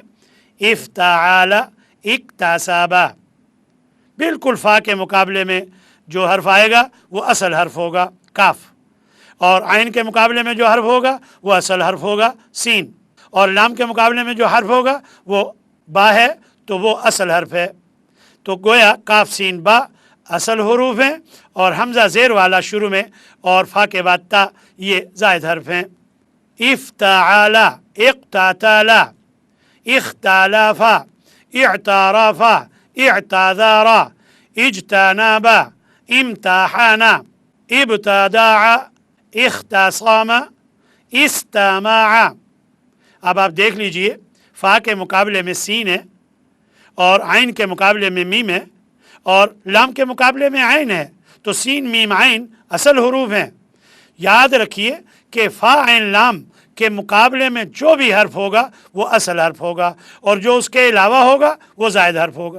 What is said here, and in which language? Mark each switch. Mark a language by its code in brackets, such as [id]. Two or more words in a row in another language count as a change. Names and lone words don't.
[ar] افتعال اکتسابا، [ur] بالکل فا کے مقابلے میں جو حرف آئے گا وہ اصل حرف ہوگا کاف، اور عین کے مقابلے میں جو حرف ہوگا وہ اصل حرف ہوگا سین، اور لام کے مقابلے میں جو حرف ہوگا وہ با ہے تو وہ اصل حرف ہے. تو گویا کاف سین با اصل حروف ہیں اور حمزہ زیر والا شروع میں اور فا کے بعد تا یہ زائد حرف ہیں. [ar] افتعالا، اقتتالا، اختلافا، اعترافا، اعتذارا، اجتنابا، امتحانا، ابتداعا، اختصاما، استماعا. [ur] اب آپ دیکھ لیجئے فا کے مقابلے میں سین ہے اور عین کے مقابلے میں میم ہے اور لام کے مقابلے میں عین ہے، تو سین میم عین اصل حروف ہیں. یاد رکھیے کہ فا عین لام کے مقابلے میں جو بھی حرف ہوگا وہ اصل حرف ہوگا اور جو اس کے علاوہ ہوگا وہ زائد حرف ہوگا.